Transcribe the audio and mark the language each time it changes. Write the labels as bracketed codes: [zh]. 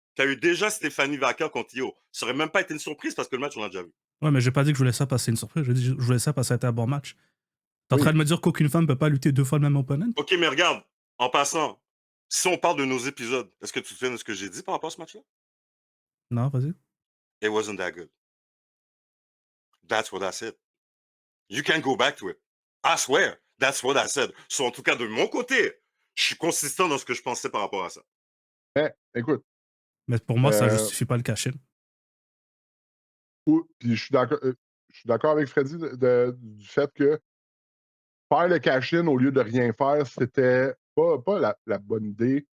[fr] T'as eu déjà Stéphanie Vacker contre Io. Ça aurait même pas été une surprise parce que le match, on l'a déjà vu. Ouais, mais j'ai pas dit que je voulais ça passer une surprise. J'ai dit que je voulais ça parce que ça a été un bon match. T'es en train de me dire qu'aucune femme peut pas lutter 2 fois le même opponent? Ok, mais regarde, en passant, si on parle de nos épisodes, est-ce que tu te souviens de ce que j'ai dit par rapport à ce match-là? Non, vas-y. [en] It wasn't that good. That's what I said. You can go back to it. I swear. That's what I said. [fr] So, en tout cas, de mon côté, je suis consistant dans ce que je pensais par rapport à ça. Écoute, Mais pour moi, ça euh, justifie pas le cash-in. puis je suis d'accord avec Freddy du fait que faire le cash-in au lieu de rien faire, c'était pas la bonne idée.